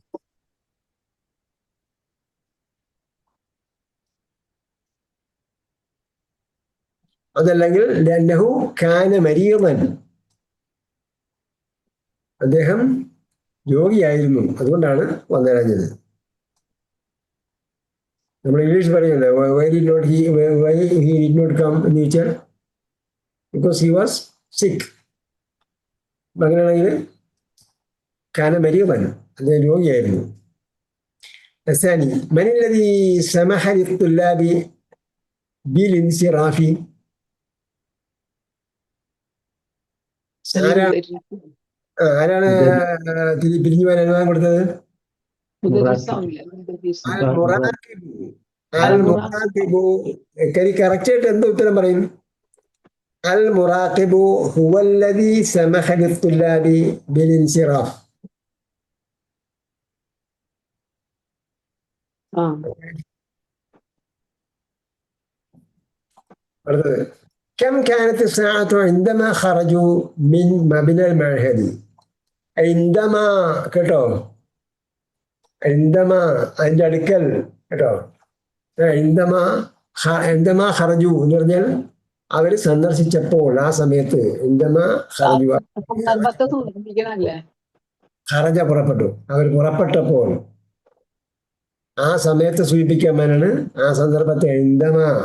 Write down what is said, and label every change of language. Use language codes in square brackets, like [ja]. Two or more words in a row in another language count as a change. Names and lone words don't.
[ml] അതല്ലെങ്കിൽ [ar] لأنه كان مريضا, [ml] അദ്ദേഹം രോഗിയായിരുന്നു, അതുകൊണ്ടാണ് വന്നടഞ്ഞത്. നമ്മൾ ഇംഗ്ലീഷ് പറയുന്നത് [en] why did not come [ml] എന്ന് ചോദിച്ചാൽ [en] because he was sick. [ml] അങ്ങനെയാണെങ്കിൽ [ar] كان مريضا, [ml] അദ്ദേഹം രോഗിയായിരുന്നു. [ar] الثاني من الذي سمح للطلاب بالانصراف؟ [ml] ആരാണ് പിരിഞ്ഞു പോകാൻ അനുവാദം കൊടുത്തത്? കറക്റ്റ് ആയിട്ട് എന്ത് ഉത്തരം പറയും? [ar] المراقب هو الذي سمح للطلاب بالانصراف. അടുത്തത് كم كانت الساعة عندما خرجوا من مبنى المعهد؟ [ml] عندما കേട്ടോ, عندما അതിന്റെ അടുക്കൽ കേട്ടോ. [ar] عندما خرجوا [ml] എന്ന് പറഞ്ഞാൽ അവർ സന്ദർശിച്ചപ്പോൾ, ആ സമയത്ത്. [ar] عندما خرجوا [ml] ഖറജ പുറപ്പെട്ടു, അവർ പുറപ്പെട്ടപ്പോൾ, ആ സമയത്ത് സൂചിപ്പിക്കാൻ വേണ്ടിയാണ് ആ സന്ദർഭത്തെ عندما.